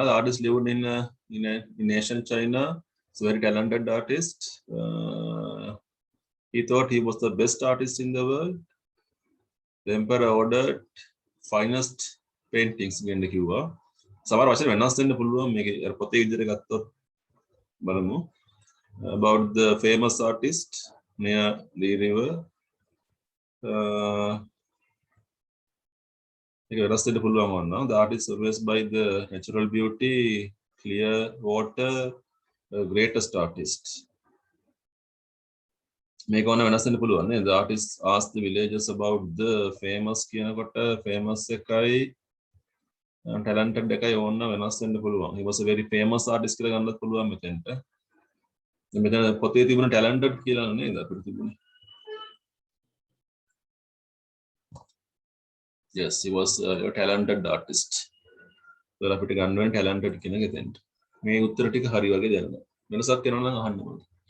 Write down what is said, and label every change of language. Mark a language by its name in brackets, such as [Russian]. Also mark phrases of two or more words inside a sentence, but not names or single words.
[English] The artist lived in ancient China. He's a very talented artist. He thought he was the best artist in the world. The emperor ordered finest paintings [Sinhala] කියන කිව්වා. සමහර වචන වෙනස් වෙන්න පුළුවන් මේක පොතේ විදිහට ගත්තොත් බලමු. [English] About the famous artist near the river. [Sinhala] ඒක වෙනස් වෙන්න පුළුවන් වුණා. [English] The artist surprised by the natural beauty, clear water, greatest artist. [Sinhala] මේක ඕන වෙනස් වෙන්න පුළුවන් නේද? [English] The artist asked the villagers about the famous [Sinhala] කියනකොට famous එකයි talented එකයි ඕන වෙනස් වෙන්න පුළුවන්. [English] He was a very famous artist [Sinhala] කියලා ගන්නත් පුළුවන් මෙතෙන්ට. මෙතන පොතේ තිබුණ talented කියලා නේද අපිට තිබුණේ. [English] Yes, he was a talented artist. [Sinhala] So අපිට ගන්න වෙන talented කියන එක එතෙන්ට. මේ උත්තර ටික හරි වගේ දැනගන්න. වෙනසක් වෙනවා නම් අහන්න ඕනේ.